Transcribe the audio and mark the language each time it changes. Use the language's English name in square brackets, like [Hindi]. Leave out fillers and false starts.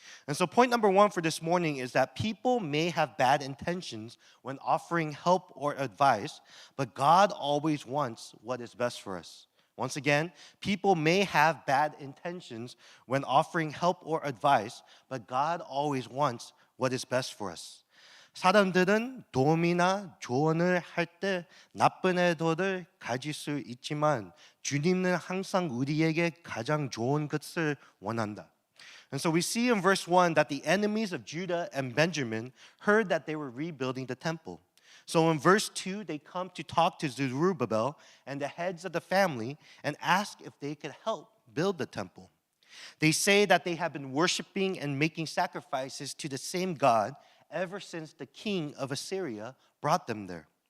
[English] And so point number 1 for this morning is that people may have bad intentions when offering help or advice, but God always wants what is best for us. Once again, people may have bad intentions when offering help or advice, but God always wants what is best for us. [Korean] 사람들은 도움이나 조언을 할 때 나쁜 의도를 가질 수 있지만 주님은 항상 우리에게 가장 좋은 것을 원한다. [English] And so we see in verse 1 that the enemies of Judah and Benjamin heard that they were rebuilding the temple. So in verse 2, they come to talk to Zerubbabel and the heads of the family and ask if they could help build the temple. They say that they have been worshiping and making sacrifices to the same God ever since the king of Assyria brought them there.